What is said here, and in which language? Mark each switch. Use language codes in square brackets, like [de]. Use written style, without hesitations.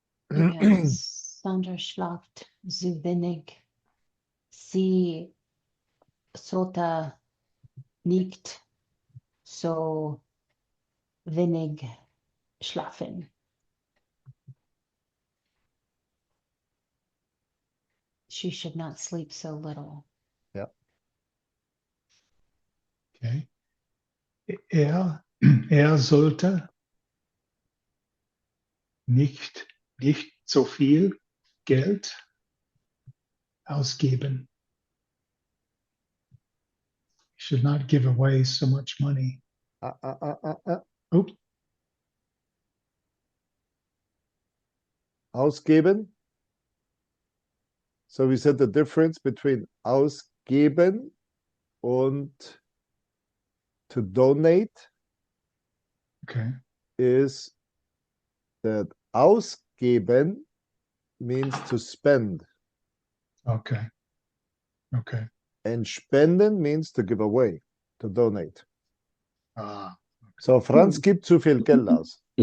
[de] Okay. Sandra schlaft zu wenig. Sie sollte nicht so wenig schlafen. [en] She should not sleep so little. Okay. [de] Er sollte nicht so viel Geld ausgeben. [en] Should not give away so much money. Oops. Ausgeben. So we said the difference between ausgeben und to donate Okay. is that ausgeben means to spend Okay. Okay. and spenden means to give away, to donate. Ah. [de] So Franz gibt zu viel Geld aus.